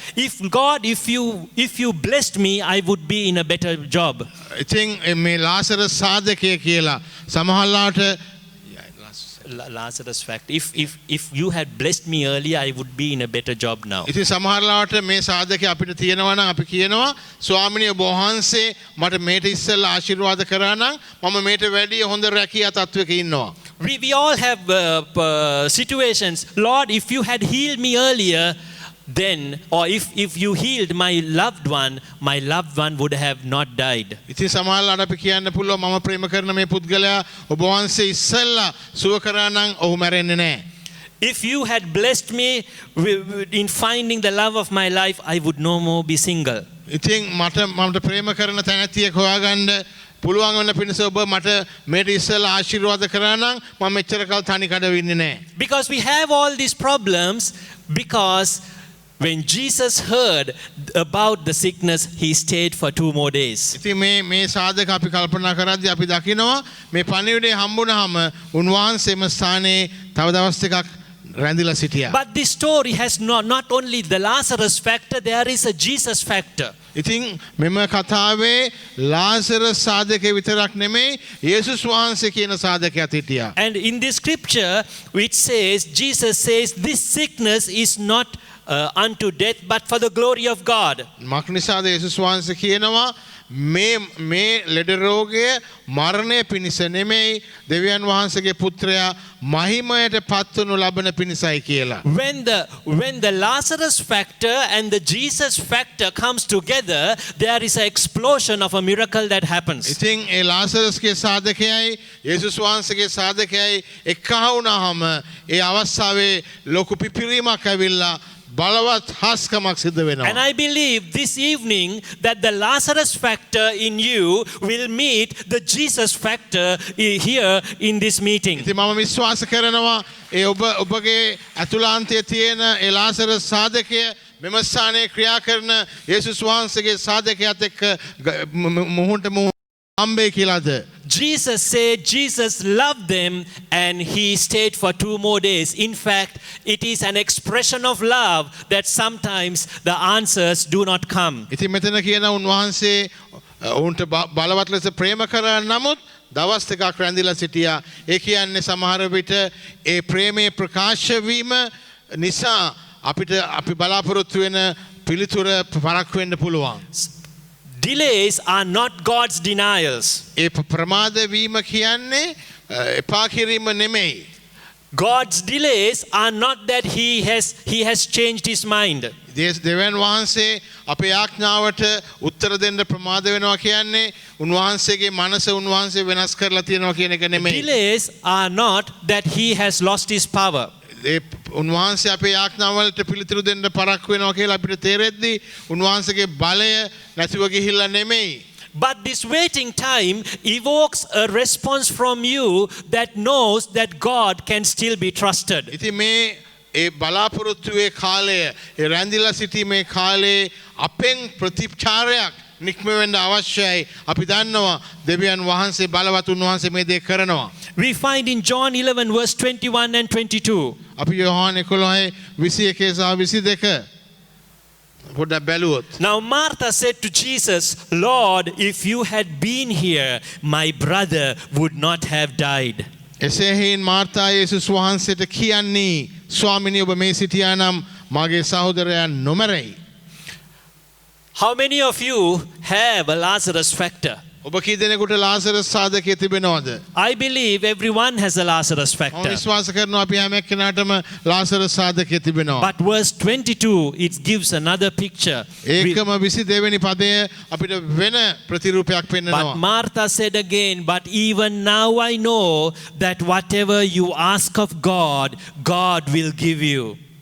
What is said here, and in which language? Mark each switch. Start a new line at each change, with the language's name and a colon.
English: If you blessed me, I would be in a better job.
Sinhala: ඉතින් මේ Lazarus සාධකය කියලා සමහරලාට
English: Lazarus fact. If you had blessed me earlier, I would be in a better job now.
Sinhala: ඉතින් සමහරලාට මේ සාධකය අපිට තියෙනවා නම් අපි කියනවා ස්වාමිනිය ඔබ වහන්සේ මට මේට ඉස්සෙල්ලා ආශිර්වාද කරා නම් මම මේට වැඩිය හොඳ රැකියා තත්වයක ඉන්නවා.
English: We all have situations. Lord, if you had healed me earlier, then, or if you healed my loved one would have not died.
Sinhala: ඉතින් සමහරලාට අපි කියන්න පුළුවන් මම ප්‍රේම කරන මේ පුද්ගලයා ඔබ වහන්සේ ඉස්සෙල්ලා සුව කරා නම් ඔහු මැරෙන්නේ නැහැ.
English: If you had blessed me in finding the love of my life, I would no more be single.
Sinhala: ඉතින් මට ප්‍රේම කරන තැනැත්තියෙක් හොයාගන්න පුළුවන් වෙන පිණිස ඔබ මට මේට ඉස්සෙල්ලා ආශිර්වාද කරා නම් මම මෙච්චර කල් තනි කඩ වෙන්නේ නැහැ.
English: Because we have all these problems because when Jesus heard about the sickness, he stayed for 2 more days.
Sinhala: ඉතින් මේ සාධක අපි කල්පනා කරද්දී අපි දකිනවා මේ පණිවිඩය හම්බුනහම උන්වහන්සේම ස්ථානයේ තව දවස් දෙකක් රැඳිලා සිටියා.
English: But this story has not only the Lazarus factor, there is a Jesus factor.
Sinhala: ඉතින් මෙම කතාවේ ලාසරස් සාධකය විතරක් නෙමෙයි යේසුස් වහන්සේ කියන සාධකයක් හිටියා.
English: And in this scripture which says, Jesus says, this sickness is not unto death but for the glory of God.
Sinhala: මක් නිසාද යේසුස් වහන්සේ කියනවා මේ ලෙඩ රෝගය මරණය පිණිස නෙමෙයි දෙවියන් වහන්සේගේ පුත්‍රයා මහිමයට පත්වනු ලබන පිණිසයි කියලා.
English: When the Lazarus factor and the Jesus factor comes together, there is an explosion of a miracle that happens.
Sinhala: ඉතින් ඒ ලාසරස්ගේ සාධකයයි යේසුස් වහන්සේගේ සාධකයයි එක්කහ වුණාම ඒ අවස්ථාවේ ලොකු පිපිරීමක් ඇවිල්ලා බලවත් හාස්කමක් සිද්ධ වෙනවා.
English: And I believe this evening that the Lazarus factor in you will meet the Jesus factor here in this meeting.
Sinhala: ඉතින් මම විශ්වාස කරනවා ඒ ඔබගේ අතුලාන්තයේ තියෙන ඒ ලාසරස් සාධකය මෙම ස්ථානයේ ක්‍රියා කරන යේසුස් වහන්සේගේ සාධකයත් එක්ක මුහුණට මුහුණ හම්බේ කියලාද?
English: Jesus said Jesus loved them and he stayed for 2 more days. In fact, it is an expression of love that sometimes the answers do not come.
Sinhala: ඉතින් මෙතන කියන උන්වහන්සේ ඔවුන්ට බලවත් ලෙස ප්‍රේම කරා නමුත් දවස් දෙකක් රැඳිලා සිටියා. ඒ කියන්නේ සමහර විට ඒ ප්‍රේමයේ ප්‍රකාශ වීම නිසා අපිට අපි බලාපොරොත්තු වෙන පිළිතුර පරක් වෙන්න පුළුවන්.
English: Delays are not God's denials.
Sinhala: ඒ ප්‍රමාද වීම කියන්නේ එපා කිරීම නෙමෙයි.
English: God's delays are not that he has changed his mind.
Sinhala: දෙවියන් වහන්සේ අපේ ආඥාවට උත්තර දෙන්න ප්‍රමාද වෙනවා කියන්නේ උන්වහන්සේගේ මනස උන්වහන්සේ වෙනස් කරලා තියෙනවා කියන එක නෙමෙයි.
English: Delays are not that he has lost his power.
Sinhala: උන්වහන්සේ අපේ ආඥාවලට පිළිතුරු දෙන්න පරක් වෙනවා කියලා අපිට තේරෙද්දී උන්වහන්සේගේ බලය නැතිව ගිහිල්ලා නෙමෙයි.
English: But this waiting time evokes a response from you that knows that God can still be trusted.
Sinhala: ඉතින් මේ ඒ බලාපොරොත්තුවේ කාලය ඒ රැඳිලා සිටීමේ කාලේ අපෙන් ප්‍රතිචාරයක් නික්ම වෙන්න අවශ්‍යයි. අපි දන්නවා දෙවියන් වහන්සේ බලවත් උන්වහන්සේ මේ දේ කරනවා.
English: We find in John 11 verse 21 and 22.
Sinhala: අපි යෝහාන 11:21 සහ 22 පොඩ්ඩක් බැලුවොත්.
English: Now Martha said to Jesus, Lord, if you had been here, my brother would not have died.
Sinhala: එසේ හේයින් මාර්තා යේසුස් වහන්සේට කියන්නේ ස්වාමිනී ඔබ මේ සිටියා නම් මගේ සහෝදරයා නොමරයි.
English: How many of you have a Lazarus factor?
Sinhala: ඔබ කී දෙනෙකුට Lazarus සාධකයේ තිබෙනවද?
English: I believe everyone has a Lazarus
Sinhala: මම
English: factor.
Sinhala: විශ්වාස කරනවා අපි හැම එක්කෙනාටම ලාසරස් සාධකයේ තිබෙනවා.
English: But verse 22, it gives another picture.
Sinhala: ඒකම 22 වෙනි පදය අපිට වෙන ප්‍රතිරූපයක්
English: But
Sinhala: පෙන්වනවා.
English: Martha said again, but even now I know that whatever you ask of God, God will give you.